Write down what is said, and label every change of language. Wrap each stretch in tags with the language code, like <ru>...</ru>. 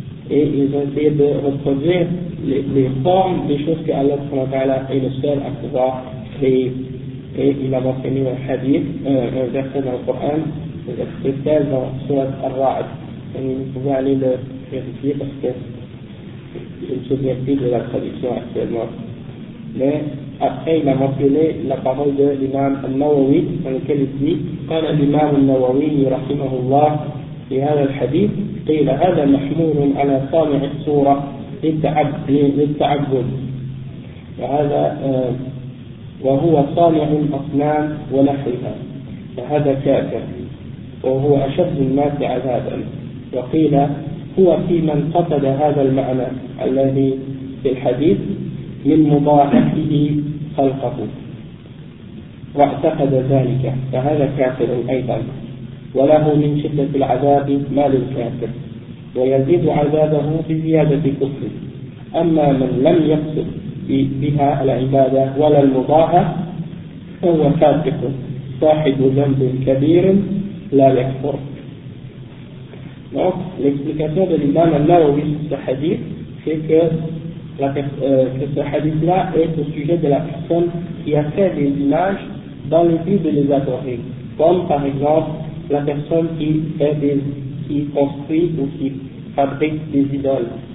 <fr>Et ils ont essayé de reproduire les formes des choses que Allah subhanahu wa ta'ala est le seul à pouvoir créer. Et il a mentionné un hadith, un verset dans le Coran, le verset 16 dans Surat Ar-Ra'd. Et vous pouvez aller le vérifier parce que je ne me souviens plus de la traduction actuellement. Mais après, il a mentionné la parole de l'imam al-Nawawi, dans lequel il dit</fr> <ar>« قال الإمام النووي رحمه الله في هذا الحديث قيل هذا محمول على صانع الصورة للتعبد وهذا وهو صانع الأصنام ونحوها فهذا كافر وهو أشد الناس عذابا وقيل هو في من قصد هذا المعنى الذي في الحديث من مضاعفه خلقه واعتقد ذلك فهذا كافر أيضا وله من شدة العذاب ما للكافر ويزيد عذابه بزيادة كفره أما من لم يقصد بها العبادة ولا المضاعفة فهو فاسق صاحب ذنب كبير لا يكفر.</ar> <fr>Donc, l'explication de l'imam al-Nawawi sur ce hadith, c'est que ce hadith-là est au sujet de la personne qui a fait des images dans le but de les adorer. Comme par exemple, la personne qui construit ou qui fabrique des idoles.</fr>